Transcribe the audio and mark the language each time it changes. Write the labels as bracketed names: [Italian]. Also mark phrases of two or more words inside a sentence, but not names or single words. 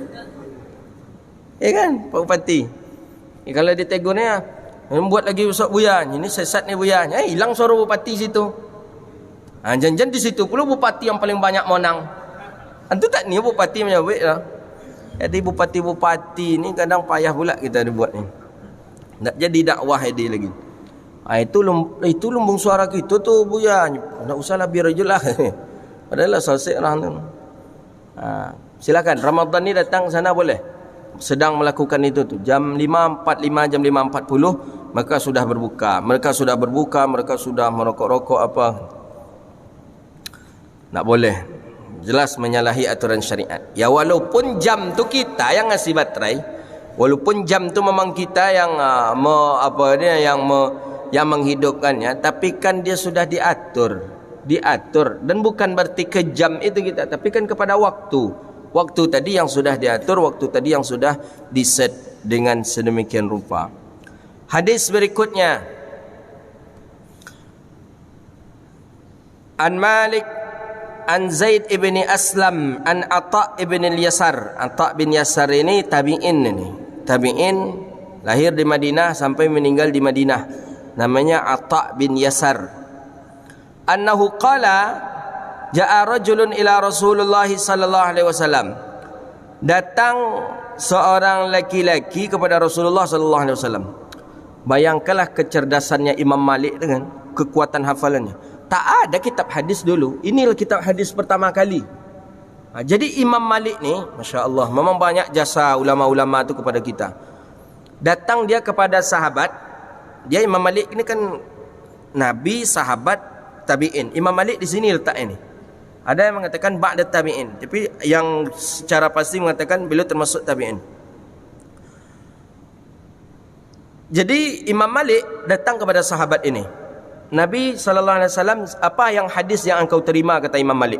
[Malay] Kan Pak Bupati. Kalau dia tegurnya buat lagi besok Buya, ini sesat ni Buya. Hilang suara bupati situ. Jangan-jangan di situ pula bupati yang paling banyak menang. Itu tak ni bupati menyabit lah. Jadi bupati-bupati ni kadang payah pula kita dibuat ni. Nak jadi dakwah dia lagi. Itu lumbung suara kita tu Buya. Tak usahlah biar je lah. Padahal selesai orang tu. Silakan Ramadan ni datang sana boleh. Sedang melakukan itu tu jam 5.45 jam 5.40 mereka sudah berbuka, mereka sudah merokok-rokok apa. Tak boleh, jelas menyalahi aturan syariat. Ya walaupun jam tu kita yang ngasih baterai, walaupun jam tu memang kita yang yang menghidupkannya, tapi kan dia sudah diatur dan bukan berarti ke jam itu kita, tapi kan kepada waktu tadi yang sudah diatur, waktu tadi yang sudah diset dengan sedemikian rupa. Hadis berikutnya, [Arabic] عن مالك عن زيد بن أسلم عن عطاء بن يسار. [Malay] Atha bin Yasar ini tabi'in lahir di Madinah sampai meninggal di Madinah. Namanya Atha bin Yasar. [Arabic] أنه قال جاء رجل إلى رسول الله صلى الله عليه وسلم. [Malay] Datang seorang laki-laki kepada Rasulullah [Arabic] صلى الله عليه وسلم. [Malay] Bayangkanlah kecerdasannya Imam Malik dengan kekuatan hafalannya. Tak ada kitab hadis dulu. Inilah kitab hadis pertama kali. Jadi Imam Malik ni, Masya Allah, memang banyak jasa ulama-ulama tu kepada kita. Datang dia kepada sahabat. Dia Imam Malik ni kan Nabi, sahabat, tabi'in. Imam Malik di sini letaknya ni. Ada yang mengatakan [Arabic] بعد التابعين, [Malay] tapi yang secara pasti mengatakan beliau termasuk tabi'in. Jadi Imam Malik datang kepada sahabat ini. Nabi SAW, apa yang hadis yang engkau terima, kata Imam Malik.